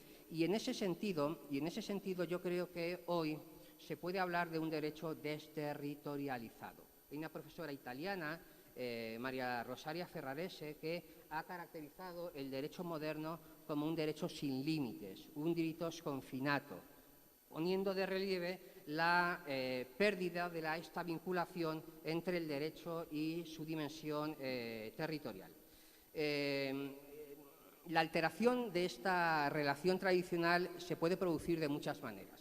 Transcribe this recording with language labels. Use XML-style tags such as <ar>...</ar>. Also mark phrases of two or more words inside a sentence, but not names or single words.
<es>Y en ese sentido yo creo que hoy se puede hablar de un derecho desterritorializado. Hay una profesora italiana, María Rosaria Ferrarese, que ha caracterizado el derecho moderno como un derecho sin límites,</es> <it>un diritto sconfinato,</it> <es>poniendo de relieve la pérdida de esta vinculación entre el derecho y su dimensión territorial. La alteración de esta relación tradicional se puede producir de muchas maneras.</es>